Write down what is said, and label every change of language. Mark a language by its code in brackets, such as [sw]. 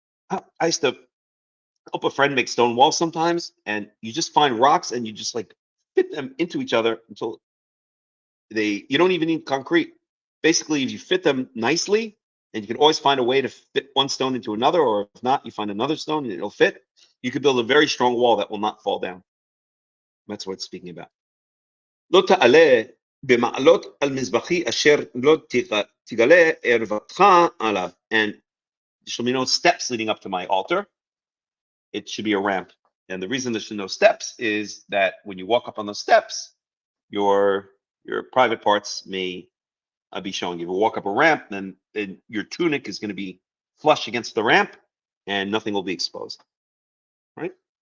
[en] I used to help a friend make stone walls sometimes, and you just find rocks and you just like fit them into each other until you don't even need concrete. Basically, if you fit them nicely, and you can always find a way to fit one stone into another, or if not, you find another stone and it'll fit, you could build a very strong wall that will not fall down. That's what it's speaking about. [he] לא תעלה במעלות על מזבחי אשר לא תגלה ערוותך עליו. [en] And there should be no steps leading up to my altar. It should be a ramp. And the reason there should be no steps is that when you walk up on those steps, your private parts may be showing. If you walk up a ramp, then your tunic is going to be flush against the ramp and nothing will be exposed. Right?